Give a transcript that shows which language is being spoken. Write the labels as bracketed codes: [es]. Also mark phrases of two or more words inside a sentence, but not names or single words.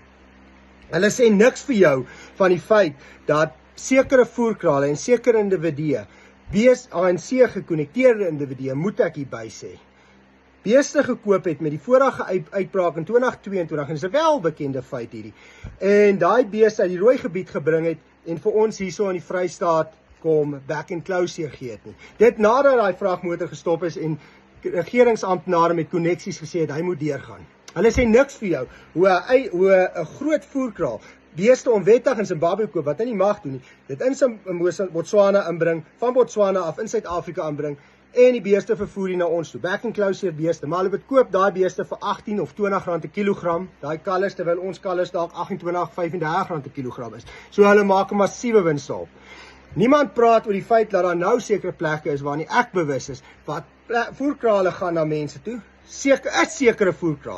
[af] Hulle sê niks vir jou van die feit dat sekere voerkrale en sekere individue, ANC gekonnekteerde individue, moet ek hierby sê, beeste gekoop het met die vorige uitbraak in 2022, en dis 'n welbekende feit hierdie, en daai beeste uit die rooi gebied gebring het, en vir ons hierso in die Vrystaat kom back and close gee het nie. Dit nadat daai vragmotor gestop is en regeringsamptenare met koneksies gesê het, hy moet deurgaan. Hulle sê niks vir jou, hoe 'n groot voerkraal, beeste onwettig in Zimbabwe koop, wat hy nie mag doen nie, dit in Botswana inbring, van Botswana af in Suid-Afrika inbring, en die beeste vervoer na ons toe, back and close beeste, maar hulle koop daai beeste vir 18 of 20 rand 'n kilogram, daai kalvers, terwyl ons kalvers dalk 28, 35 rand 'n kilogram is. So hulle maak 'n massiewe wins daarop. Niemand praat oor die feit dat daar nou sekere plekke is waarin ek bewus is, wat voerkrale gaan na mense toe, sekere voerkraal.